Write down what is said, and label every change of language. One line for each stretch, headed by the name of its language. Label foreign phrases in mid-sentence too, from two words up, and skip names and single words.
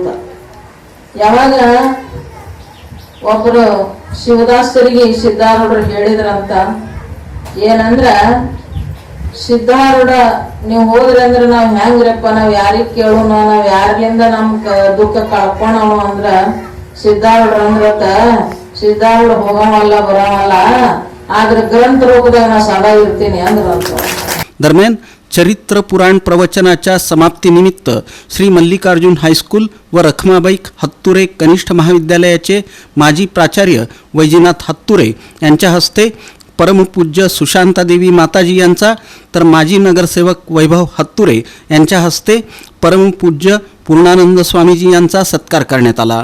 Kannada: ಯಾವಾಗ ಒಬ್ಬರು ಶಿವದಾಸರಿಗೆ ಸಿದ್ಧಾರೂಢರು ಹೇಳಿದ್ರಂತ ಏನಂದ್ರ, ಸಿದ್ಧಾರೂಢ ನೀವು ಹೋದ್ರಿ ಅಂದ್ರೆ ನಾವ್ ಹೆಂಗ್ರಪ್ಪ, ನಾವ್ ಯಾರಿಗ್ ಕೇಳೋಣ, ನಾವ್ ಯಾರ್ಲಿಂದ ನಮ್ ದುಃಖ ಕಳ್ಕೊಳವ ಅಂದ್ರ ಸಿದ್ಧಾರೂಢ ಅಂದ್ರತ್ತ ಸಿದ್ಧಾರೂಢ ಹೋಗವಲ್ಲ ಬರವಲ್ಲ, ಆದ್ರೆ ಗ್ರಂಥ ರೂಪದಾಗ ನಾ ಸದಾ ಇರ್ತೀನಿ ಅಂದ್ರಂತ.
Marathi: दरम्यान चरित्र पुराण प्रवचनाच्या समाप्तीनिमित्त श्री मल्लिकार्जुन हायस्कूल व रखमाबाई हत्तुरे कनिष्ठ महाविद्यालयाचे माजी प्राचार्य वैजनाथ हत्तुरे यांच्या हस्ते परमपूज्य सुशांतादेवी माताजी यांचा, तर माजी नगरसेवक वैभव हत्तुरे यांच्या हस्ते परमपूज्य पूर्णानंद स्वामीजी यांचा सत्कार करण्यात आला.